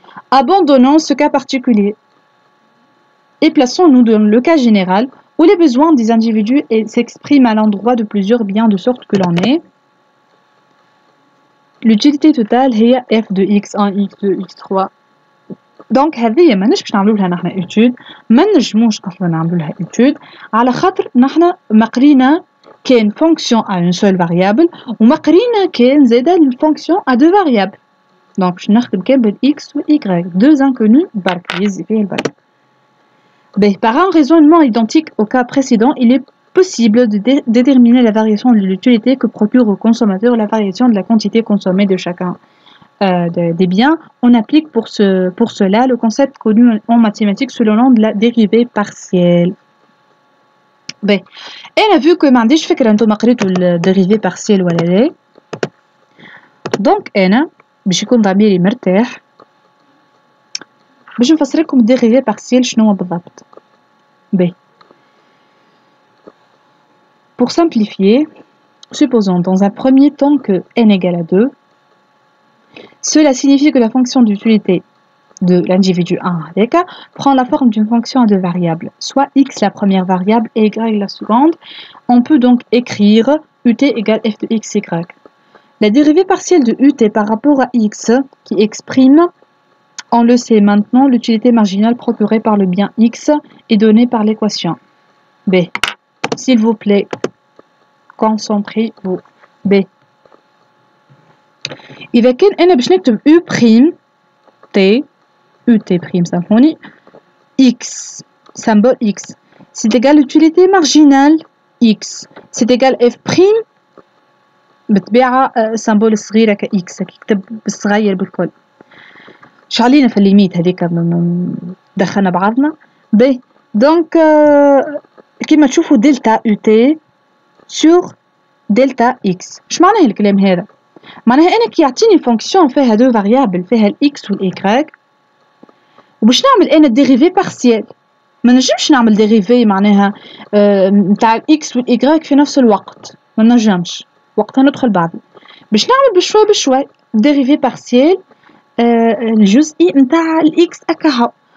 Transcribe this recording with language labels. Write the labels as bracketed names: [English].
[French] Abandonnons ce cas particulier et plaçons-nous dans le cas général où les besoins des individus s'expriment à l'endroit de plusieurs biens de sorte que l'on ait l'utilité totale هي f de x1, x2, x3. [Arabic] دونك هذه ماناش باش نعملوا لها نحنا ايتود ما نجموش اصلا نعملوا لها ايتود على خاطر نحنا ما قرينا كان فونكسيون ا اون سول فاريابل وما قرينا كان زاده الفونكسيون ا دو فاريابل. دونك باش نخدم كان بالاكس والاي دو انكونو برك يزي فيه البرك. [French] Par un raisonnement identique au cas précédent, il est possible de déterminer la variation de l'utilité que procure au consommateur la variation de la quantité consommée de chacun des biens. On applique pour cela le concept connu en mathématiques sous le nom de la dérivée partielle. [Arabic] أنا [French] vu que [Arabic] ما عنديش فكرة أنتم قريتوا الديريفي partielle ولا لا دونك أنا باش يكون ضميري مرتاح باش نفسر لكم الديريفي بارسيال شنو هو بالضبط. باهي. [French] Pour simplifier, supposons dans un premier temps que n égale à 2. Cela signifie que la fonction d'utilité de l'individu 1 avec A prend la forme d'une fonction à deux variables, soit x la première variable et y la seconde. On peut donc écrire ut égale f de xy. La dérivée partielle de ut par rapport à x qui exprime, on le sait maintenant, l'utilité marginale procurée par le bien x est donnée par l'équation. B. S'il vous plaît, concentrez-vous. B. [Arabic] إذا كان أنا باش نكتب [French] u prime t ut prime symphonie x symbole x c'est égal l'utilité marginale x c'est égal f prime بالطبيعة symbole صغيرة ك x [Arabic] كيكتب بالصغير بالكل. شعلينا في الليميت هذيك دخلنا بعضنا. ب دونك كيما تشوفوا دلتا ut sur دلتا x. اش معناه الكلام هذا؟ معناها انا كي يعطيني فونكسيون فيها دو فاريابل فيها الاكس والايكغيك وباش نعمل انا ديريفي بارسيال ما نجمش نعمل ديريفي معناها نتاع الاكس والايكغيك في نفس الوقت ما نجمش وقتها ندخل بعض باش نعمل بشوي بشوي ديريفي بارسيال الجزئي نتاع الاكس اكاها.